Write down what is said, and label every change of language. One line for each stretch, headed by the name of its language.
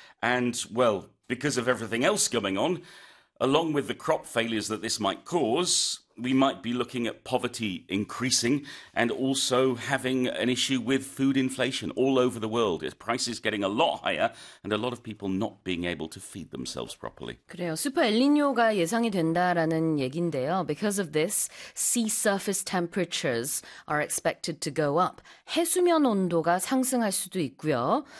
English: And, well, because of everything else going on, along with the crop failures that this might cause, we might be looking at poverty increasing and also having an issue with food inflation all over the world. Prices getting a lot higher and a lot of people not being able to feed themselves properly.
Korean: 그래요. 슈퍼 엘니뇨가 예상이 된다라는 얘긴데요.
English: Because of this, sea surface temperatures are expected to go up.
Korean: 해수면 온도가 상승할 수도 있고요.